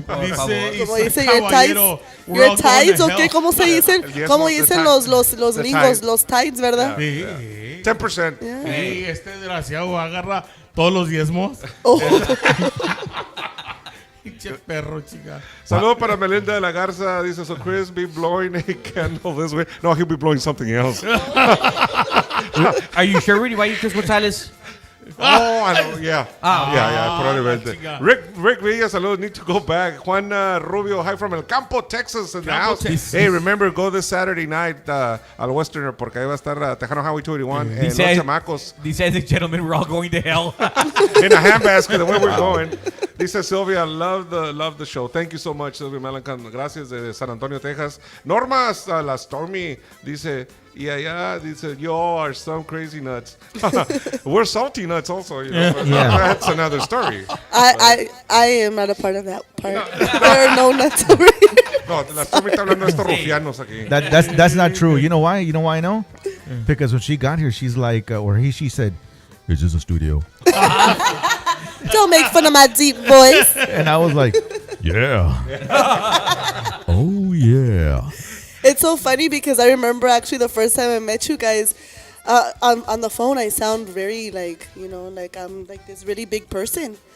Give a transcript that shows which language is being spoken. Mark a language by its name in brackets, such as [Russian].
[Spanish] Como dice your tithes, ¿o qué? ¿Cómo se dicen? El diezmo, ¿Cómo [English] the [Spanish] dicen [English] tithe. [Spanish] los [English] The [Spanish] gringos? [English] tithe. [Spanish] Los tithes, ¿verdad? Sí. 10%. Sí, este desgraciado agarra todos los diezmos. Oh. Pinche perro, chica. Saludo para Melinda de la Garza. [English] Dice, so Chris be blowing a candle this way. No, he'll be blowing something else. Are you sure, Rudy? Why you Chris Gonzalez? Oh, I know, yeah. Yeah, probablemente. [Spanish] chica. [English] Rick Villa, saludos, need to go back. Juan Rubio, hi from El Campo, Texas, in the house. Texas. [Spanish] Hey, remember, go this Saturday night al Westerner, porque ahí va a estar Tejano Highway 281 en Los Chamacos. [English] Dice the gentleman, we're all going to hell. In a handbasket, the way we're going. Dice Sylvia, love the show. Thank you so much, Sylvia Melancan. Gracias, de San Antonio, Texas. Norma, la Stormy, dice, yeah, dice, you all are some crazy nuts. We're salty nuts also, you know. But Yeah. that's another story. I am not a part of that part. There are no nuts over here. [Spanish] No, la Stormy está hablando de estos rufianos aquí. [English] That's not true. You know why? You know why I know? Because when she got here, she's like, she said, "Is this a studio?" Don't make fun of my deep voice. And I was like, "Yeah." Oh yeah. It's so funny because I remember actually the first time I met you guys, on the phone I sound very like, you know, like I'm like this really big person.